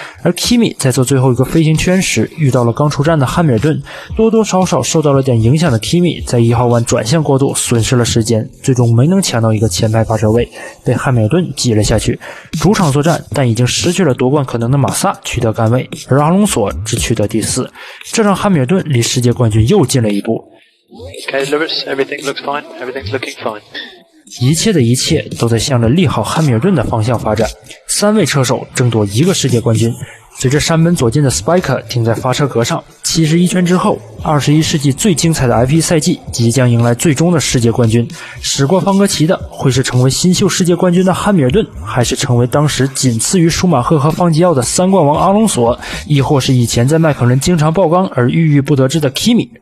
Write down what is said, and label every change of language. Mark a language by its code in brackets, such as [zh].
[zh] 而 Kimi 在做最后一个飞行圈时遇到了刚出站的汉密尔顿，多多少少受到了点影响的 Kimi 在1号弯转向过度损失了时间，最终没能抢到一个前排发车位，被汉密尔顿挤了下去。主场作战，但已经失去了夺冠可能的马萨取得杆位，而阿隆索只取得第4，这让汉密尔顿离世界冠军又近了一步。 [en] Okay, Lewis, everything looks fine. Everything's looking fine. [zh] 一切的一切都在向着利好汉密尔顿的方向发展，3位车手争夺1个世界冠军。随着山本左近的 Spike 停在发车格上，71圈之后，21世纪最精彩的 F1 赛季即将迎来最终的世界冠军。驶过方格旗的会是成为新秀世界冠军的汉密尔顿，还是成为当时仅次于舒马赫和方吉奥的3冠王阿隆索，亦或是以前在迈凯伦经常爆缸而郁郁不得志的 Kimi？